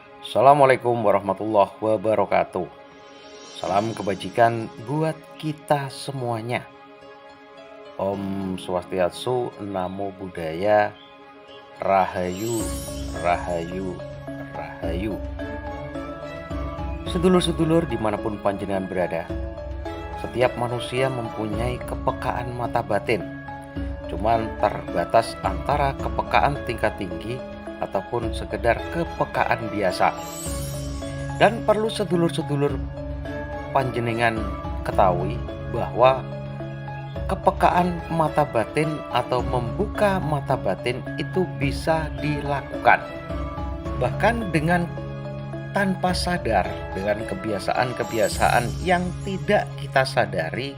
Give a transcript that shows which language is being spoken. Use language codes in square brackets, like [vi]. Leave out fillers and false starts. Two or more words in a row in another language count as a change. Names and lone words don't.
[ar] السلام عليكم ورحمة الله وبركاته. [id] Salam kebajikan buat kita semuanya. Om Swastiastu, Namo Buddhaya, Rahayu, Rahayu, Rahayu. Sedulur-sedulur dimanapun panjenengan berada, setiap manusia mempunyai kepekaan mata batin. Cuman terbatas antara kepekaan tingkat tinggi ataupun sekedar kepekaan biasa. Dan perlu [jv] sedulur-sedulur panjenengan [id] ketahui bahwa kepekaan mata batin atau membuka mata batin itu bisa dilakukan bahkan dengan tanpa sadar, dengan kebiasaan-kebiasaan yang tidak kita sadari.